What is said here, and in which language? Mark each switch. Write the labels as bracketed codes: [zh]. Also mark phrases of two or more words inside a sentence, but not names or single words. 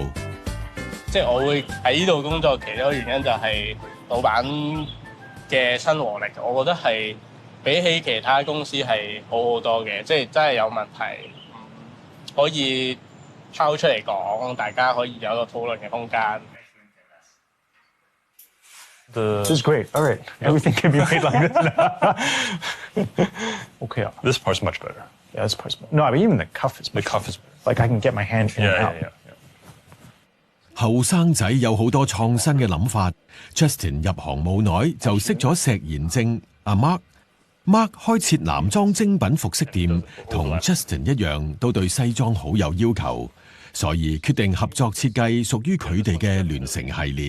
[yue] 即係我會喺呢度工作，其中一個原因就係老闆嘅親和力，我覺得係比起其他公司係好好多嘅。即係真係有問題可以拋出嚟講，大家可以有一個討論嘅空間。 [en] This is great. All right, everything can be made like this now. Okay. This part's much better. Yeah, this part's better. No, I mean even the cuff is. The cuff is. Like I can get my hand in and out. Yeah. [yue] 後生仔有好多創新嘅諗法。Justin 入行冇耐就識咗石賢正阿 Mark。Mark 開設男裝精品服飾店，同 Justin 一樣，都對西裝好有要求，所以決定合作設計屬於佢哋嘅聯乘系列。